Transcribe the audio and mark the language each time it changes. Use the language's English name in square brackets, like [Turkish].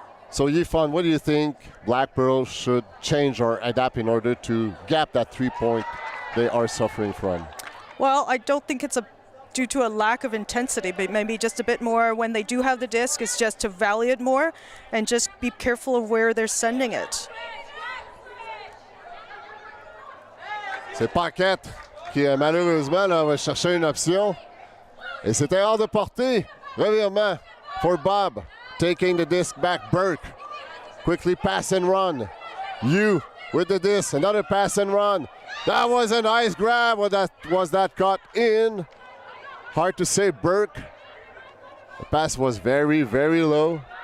[English] So Yifan, what do you think Blackpearl should change or adapt in order to gap that 3-point they are suffering from? Well, I don't think it's due to a lack of intensity, but maybe just a bit more when they do have the disc, is just to value it more and just be careful of where they're sending it. [French] C'est Paquette qui malheureusement là, va chercher une option. Et c'était hors de portée. [English] Revirement for Bob. Taking the disc back, Burke. Quickly pass and run. You with the disc, another pass and run. That was a nice grab. Was that caught in? Hard to say, Burke. The pass was very, very low.